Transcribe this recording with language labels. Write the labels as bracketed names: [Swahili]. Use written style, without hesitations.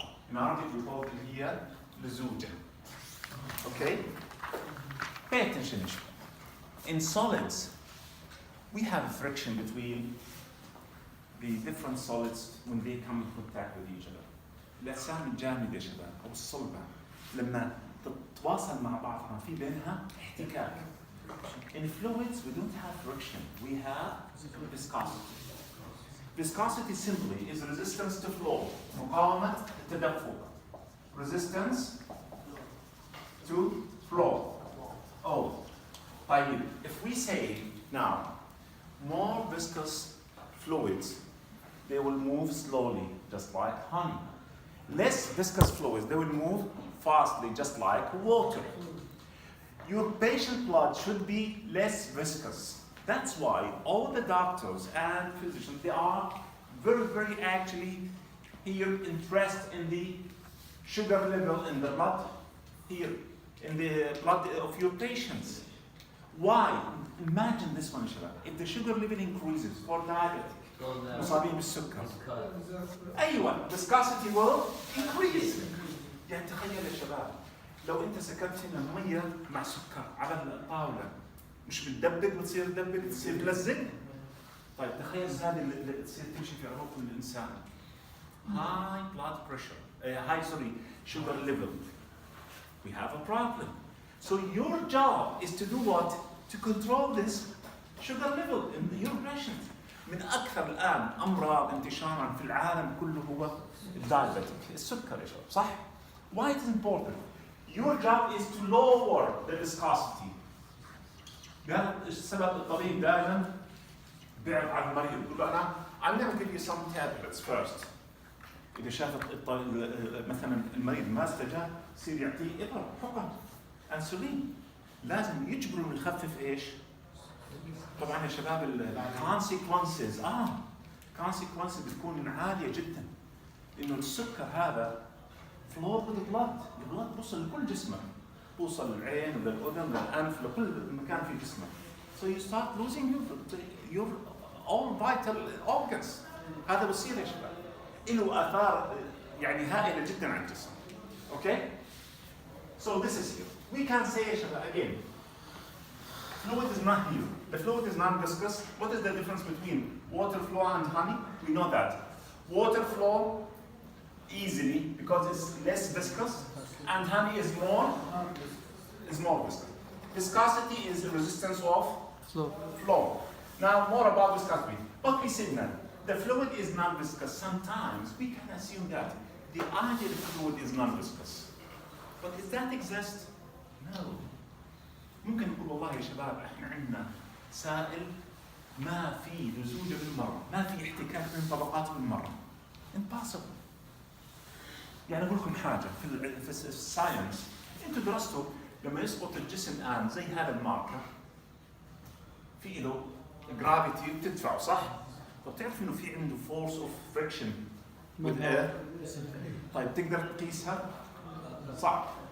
[English] In Arabic, we call it here لزوجة. Okay? Pay attention. In solids, we have friction between the different solids when they come in contact with each other. [Arabic] الأجسام الجامدة يا شباب أو الصلبة لما تتواصل مع بعضها في بينها احتكاك. [English] In fluids we don't have friction, we have viscosity. Viscosity simply is resistance to flow. [Arabic] مقاومة التدفق. [English] Resistance to flow. Oh, طيب, if we say now more viscous fluids, they will move slowly, just like honey. Less viscous fluids, they will move fastly, just like water. Your patient blood should be less viscous. That's why all the doctors and physicians, they are very actually here interested in the sugar level in the blood, here, in the blood of your patients. Why? Imagine this one, Shabab. If the sugar level increases for diabetic, [Arabic] مصابين بالسكر. أيوة, [English] viscosity will increase. [Arabic] يعني تخيل يا شباب لو أنت سكبت هنا مية مع سكر على الطاولة مش بتدبق بتصير تدبق تصير تلزق. طيب تخيل هذه اللي تصير تمشي في عروق الإنسان. [English] High blood pressure, sugar level. We have a problem. So your job is to do what? To control this sugar level in your patient. [Arabic] من أكثر الآن أمراض انتشارا في العالم كله هو الدايابيتيك، السكر يا شباب، صح؟ [English] Why it is important? Your job is to lower the viscosity. [Arabic] ده السبب الطبيب دائما بيعرض على المريض يقول له [English] I'm going to give you some tablets first. [Arabic] إذا شاف مثلا المريض ما استجاب يصير يعطيه إبر حقن أنسولين. لازم يجبره يخفف إيش؟ طبعا يا شباب consequences consequences بتكون عالية جدا. إنه السكر هذا [English] flow with the blood. [Arabic] البلد بوصل لكل جسمك. بوصل للعين وللأذن للأنف لكل مكان في جسمك. [English] So you start losing your all vital organs. [Arabic] هذا بصير يا شباب. له آثار يعني هائلة جدا على الجسم. [English] Okay? So this is here. We can say يا شباب again. Fluid is not here. The fluid is non-viscous. What is the difference between water flow and honey? We know that. Water flow easily because it's less viscous, and honey is more viscous. Viscosity is the resistance of flow. Now more about viscosity. But we said that the fluid is non-viscous. Sometimes we can assume that the ideal fluid is non-viscous. But does that exist? No. [Arabic] ممكن نقول والله يا شباب احنا عندنا سائل ما في لزوجة بالمرة، ما في احتكاك بين طبقات بالمرة. Impossible. يعني اقول لكم حاجه في الساينس انتم درستوا لما يسقط الجسم الان زي هذا الماركر في له جرافيتي بتدفعه صح؟ طب تعرف انه في عنده فورس اوف فريكشن طيب تقدر تقيسها؟ صعب.